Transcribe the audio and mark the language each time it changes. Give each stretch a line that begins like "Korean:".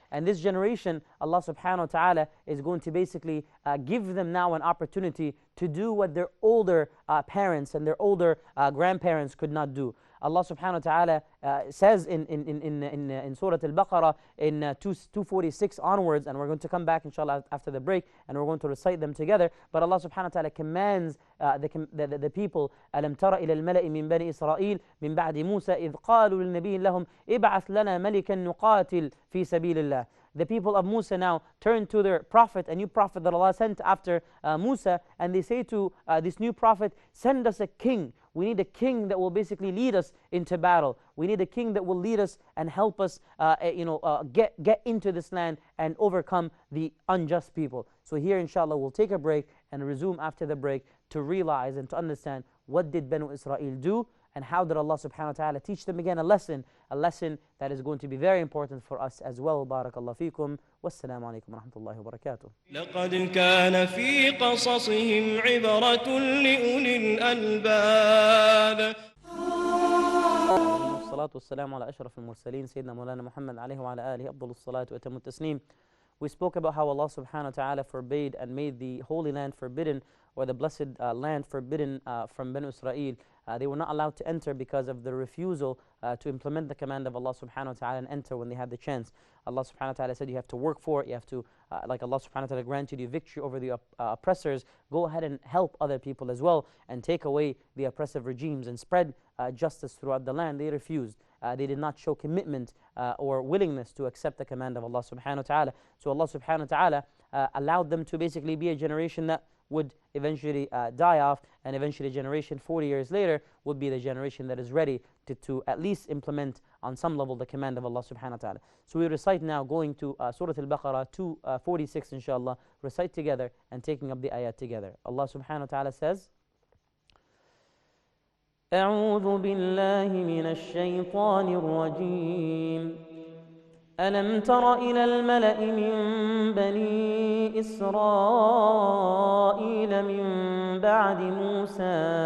English: And this generation, Allah subhanahu wa ta'ala is going to basically give them now an opportunity to do what their older parents and their older grandparents could not do. Allah subhanahu wa ta'ala says in Surah Al-Baqarah in 246 onwards, and we're going to come back inshallah after the break, and we're going to recite them together. But Allah subhanahu wa ta'ala commands the people,
Arabic: أَلَمْ تَرَ إِلَى الْمَلَإِ مِنْ بَنِي إِسْرَائِيلَ مِنْ بَعْدِ مُوسَى إِذْ قَالُوا لِلنَّبِيِّ لَهُمْ إِبْعَثْ لَنَا مَلِكًا نُقَاتِلْ فِي سَبِيلِ اللَّهِ.
English: The people of Musa now turn to their prophet, a new prophet that Allah sent after Musa, and they say to this new prophet, send us a king. We need a king that will basically lead us into battle. We need a king that will lead us and help us get into this land and overcome the unjust people. So here inshallah we'll take a break and resume after the break to realize and to understand what did Banu Israel do, and how did Allah subhanahu wa ta'ala teach them again a lesson that is going to be very important for us as well.
Arabic: Barakallahu feekum. Wassalamu alaikum wa rahmatullahi wa barakatuh. لقد كان في قصصهم عبرة لأولي الألباب. والصلاة والسلام على أشرف المرسلين سيدنا مولانا محمد عليه وعلى آله أفضل الصلاة وأتم التسليم.
English: We spoke about how Allah subhanahu wa ta'ala forbade and made the Holy Land forbidden, or the blessed land forbidden from Banu Israel. They were not allowed to enter because of the refusal to implement the command of Allah subhanahu wa ta'ala and enter when they had the chance. Allah subhanahu wa ta'ala said you have to work for it, you have to, like Allah subhanahu wa ta'ala granted you victory over the oppressors, go ahead and help other people as well, and take away the oppressive regimes and spread justice throughout the land. They refused. They did not show commitment or willingness to accept the command of Allah subhanahu wa ta'ala. So Allah subhanahu wa ta'ala allowed them to basically be a generation that would eventually die off, and eventually a generation 40 years later would be the generation that is ready to at least implement on some level the command of Allah subhanahu wa ta'ala. So we recite now, going to Surah Al-Baqarah 246 inshallah, recite together and taking up the ayat together. Allah subhanahu wa ta'ala says,
Arabic: أعوذ بالله من الشيطان الرجيم ألم تر إلى الملأ من بني إسرائيل من بعد موسى